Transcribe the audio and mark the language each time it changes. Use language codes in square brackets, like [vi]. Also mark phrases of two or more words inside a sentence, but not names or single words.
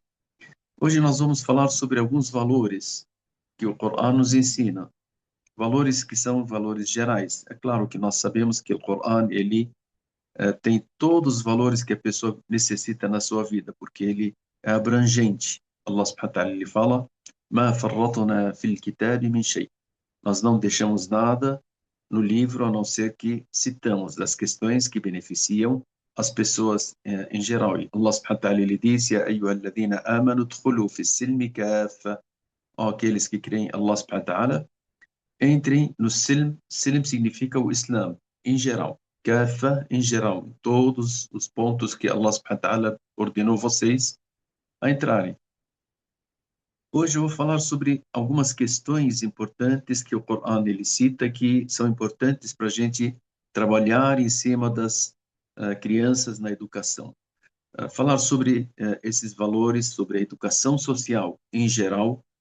[pt] Hoje nós vamos falar sobre alguns valores que o Corão nos ensina, valores que são valores gerais. É claro que nós sabemos que o Corão ele tem todos os valores que a pessoa necessita na sua vida, porque ele é abrangente. [ar] الله سبحانه وتعالى [pt] ele fala: [ar] "ما فرطنا في الكتاب من شيء". [pt] Nós não deixamos nada no livro a não ser que citamos das questões que beneficiam as pessoas em geral. [ar] الله سبحانه وتعالى [pt] ele diz: [ar] "يا أيها الذين آمنوا ادخلوا في السلم كافة", [pt] ó aqueles que creem [ar] الله سبحانه وتعالى, [pt] entrem no silm. Silm significa o Islã em geral. Kaffa em geral, em todos os pontos que [ar] الله سبحانه وتعالى [pt] ordenou vocês a entrarem. Hoje eu vou falar sobre algumas questões importantes que o Corão ele cita, que são importantes para a gente trabalhar em cima das crianças na educação. Falar sobre esses valores, sobre a educação social em geral.